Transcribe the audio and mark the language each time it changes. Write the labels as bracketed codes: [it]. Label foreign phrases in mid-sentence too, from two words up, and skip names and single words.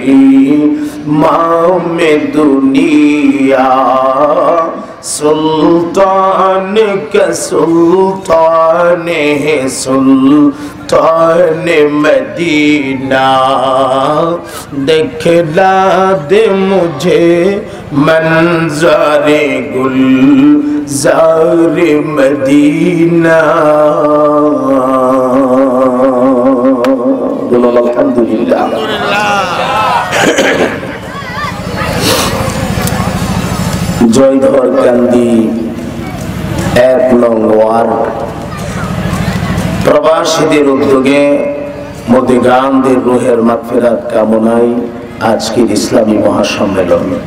[ur] امام دنیا سلطان کا سلطان ہے سلطان مدینہ دکھلا دے مجھے منظر گلزار مدینہ [bn] الحمدللہ জয়ধর কান্দি ১ নং ওয়ার্ড প্রবাসীদের উদ্যোগে মোদিগামদের রুহের মাগফিরাত কামনায় আজকের ইসলামী মহাসম্মেলন